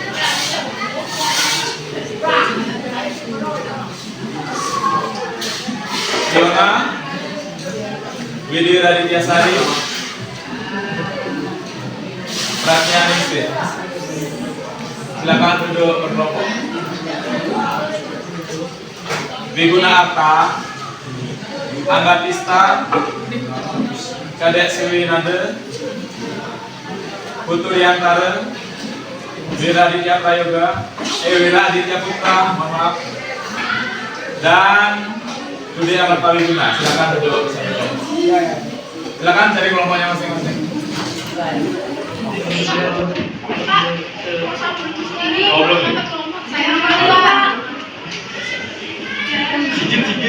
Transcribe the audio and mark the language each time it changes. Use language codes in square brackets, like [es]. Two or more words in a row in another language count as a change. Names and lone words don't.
[id] Fiona Widi Radityasari, Pratnyaningsih. Silakan duduk berkelompok. Wiguna Arta, Angga Tista, Kadek Siwi Nande, Putu Yantara, Wira Aditya Prayoga, Wira Aditya Putra, mohon maaf, dan Budi Amar Tawi Guna. Silakan duduk bersama kelompok. Silakan cari kelompoknya masing-masing. Oh, belum nih? Sikit-sikit.